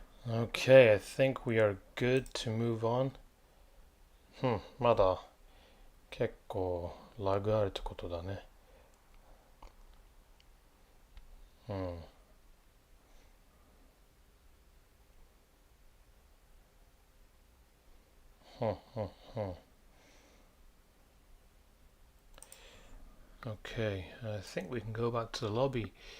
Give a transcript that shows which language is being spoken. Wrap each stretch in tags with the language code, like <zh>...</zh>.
<en>Okay, I think we are good to move on.</en> <ja>まだ結構ラグあるってことだね。</ja> <en>Okay, I think we can go back to the lobby.</en>